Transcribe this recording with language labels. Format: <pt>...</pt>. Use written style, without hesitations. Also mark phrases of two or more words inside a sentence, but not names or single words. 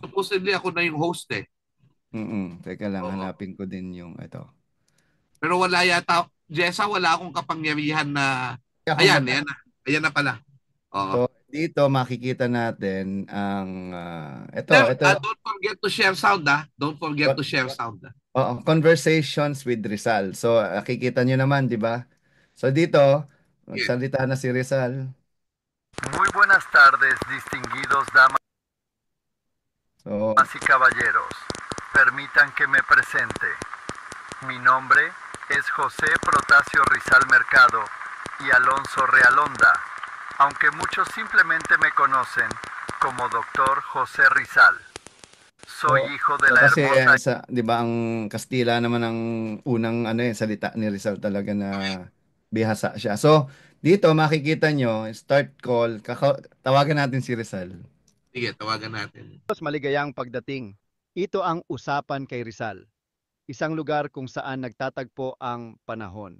<tl>Supposedly ako na yung host eh. Teka lang, Oo. hanapin ko din yung ito. Pero wala yata, Jessa, wala akong kapangyarihan na, Ako ayan, mag ayan na. Ayan na pala. Oo. So, dito makikita natin ang ito.</tl> <en>Don't forget to share sound, Don't forget to share sound,</en> <tl>Oo, Conversations with Rizal. So, nakikita nyo naman, di ba? So, dito, Yeah. magsalita na si Rizal.</tl> <es>Muy buenas tardes, distinguidos damas So, y caballeros. Permitan que me presente. Mi nombre es José Protasio Rizal Mercado y Alonso Realonda, aunque muchos simplemente me conocen como Doctor José Rizal. Soy hijo de la</es> <tl>kasi</tl> <es>hermosa.</es> <tl>'di ba ang Kastila naman ang unang salita ni Rizal talaga na bihasa siya. So, dito makikita nyo,</tl> <en>start call,</en> <tl>tawagan natin si Rizal. Sige, tawagan natin. Maligayang pagdating. Ito ang Usapan kay Rizal, isang lugar kung saan nagtatagpo ang panahon.</tl>